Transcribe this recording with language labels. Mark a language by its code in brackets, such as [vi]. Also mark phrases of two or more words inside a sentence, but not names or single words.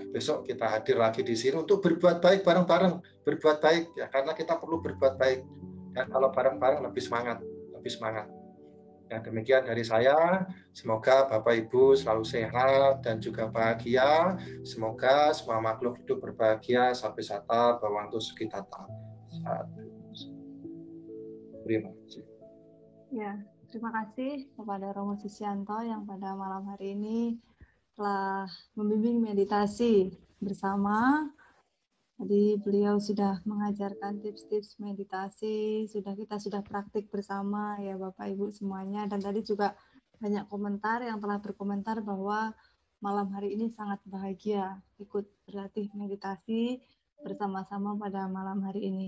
[id] Besok kita hadir lagi di sini untuk berbuat baik bareng-bareng, berbuat baik ya, karena kita perlu berbuat baik. Dan kalau bareng-bareng lebih semangat, lebih semangat. Ya, demikian dari saya. Semoga Bapak Ibu selalu sehat dan juga bahagia. Semoga semua makhluk hidup berbahagia sampai [pi] sata bawantu sukitata. [id] Terima kasih. Ya, terima kasih kepada Romo Susyanto yang pada malam hari ini telah membimbing meditasi bersama. Tadi beliau sudah mengajarkan tips-tips meditasi, kita sudah praktik bersama ya Bapak Ibu semuanya, dan tadi juga banyak komentar yang telah berkomentar bahwa malam hari ini sangat bahagia ikut berlatih meditasi bersama-sama pada malam hari ini.